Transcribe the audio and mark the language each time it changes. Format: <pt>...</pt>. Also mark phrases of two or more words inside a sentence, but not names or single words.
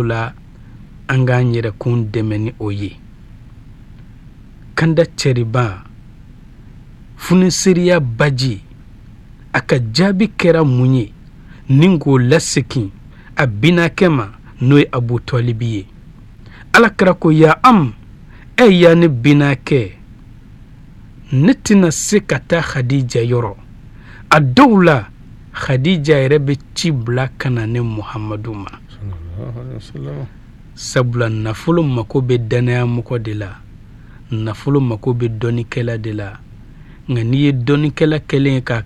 <bm>la an k'an yɛrɛkun dɛmɛ ni o ye kanda cɛriban funiseriya baji a ka jaabi kɛra mun ye ni k'o lasegin a binakɛ ma n'o ye Abu Talibi ye Alakira ko ya ya ne binakɛ ne tɛna se ka taa Khadija yɔrɔ a dɔw la Khadija yɛrɛ bɛ ci bila ka na ne Muhamadu ma sabula nafolo mako bɛ danayamɔgɔ de la nafolo mako bɛ dɔnnikɛla de la nka n'i ye dɔnnikɛla kɛlen ye k'a</bm>